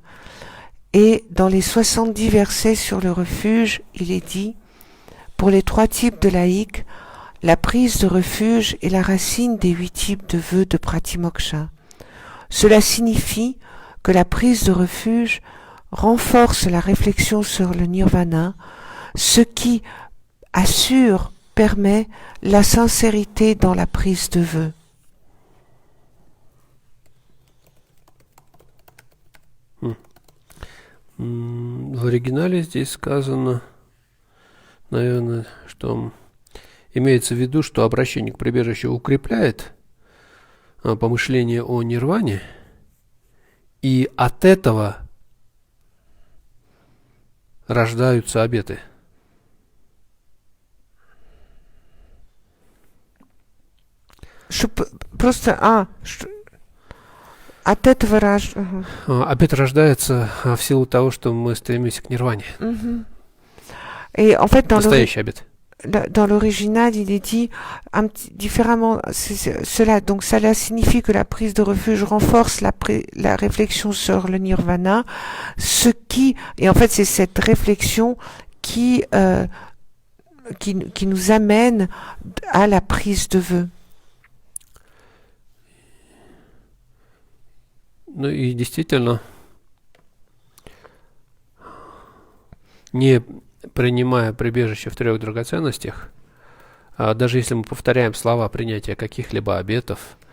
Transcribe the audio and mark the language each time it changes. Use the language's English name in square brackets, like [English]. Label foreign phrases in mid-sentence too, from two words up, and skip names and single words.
[French] Et dans les 70 versets sur le refuge, il est dit « Pour les 3 types de laïcs, la prise de refuge est la racine des 8 types de vœux de pratimoksha. Cela signifie que la prise de refuge renforce la réflexion sur le nirvana, ce qui permet la sincérité dans la prise de vœux. » [Russian] В оригинале здесь сказано, наверное, что имеется в виду, что обращение к прибежищу укрепляет помышление о нирване, и от этого рождаются обеты. просто, от этого Обет рождается в силу того, что мы стремимся к нирване. [French] Et en fait, [Russian] Настоящий обет. [French] dans l'original, il est dit différemment. Cela, donc, cela signifie que la prise de refuge renforce la réflexion sur le nirvana, et en fait, c'est cette réflexion qui nous amène à la prise de vœux. [Russian] Ну и действительно, не принимая прибежище в 3 драгоценностях, даже если мы повторяем слова принятия каких-либо обетов,